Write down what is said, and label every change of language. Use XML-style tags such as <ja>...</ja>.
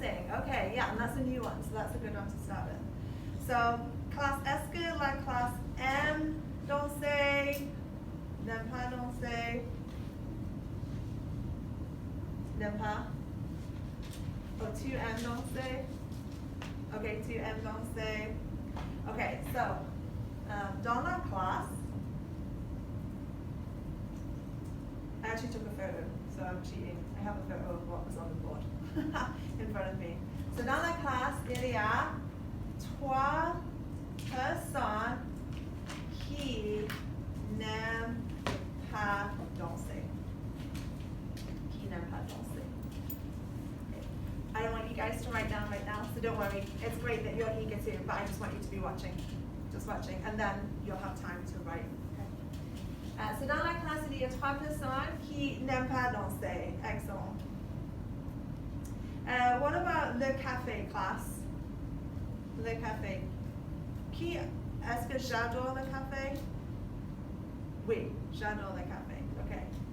<en>Dancing, okay, yeah, and that's a new one, so that's a good one to start with.</en> <fr>So, classe, est-ce que la classe aime danser? N'aime pas danser? N'aime pas? Oh, tu aimes danser? Okay, tu aimes danser?</fr> <en>Okay, so,</en> <fr>dans la classe,</fr> <en>I actually took a photo, so I'm cheating. I have a photo of what was on the board in front of me.</en> <fr>So dans la classe, il y a 3 personnes qui n'aiment pas danser. Qui n'aiment pas danser. Okay.</fr> <en>I don't want you guys to write down right now, so don't worry. It's great that you're eager to, but I just want you to be watching. Just watching, and then you'll have time to write. Okay.</en> <fr>So dans la classe, il y a 3 personnes qui n'aiment pas danser. Excellent.</fr> <en>What about</en> <fr>le café, classe? Le café. Qui, est-ce que j'adore le café? Oui, j'adore le café. Okay.</fr>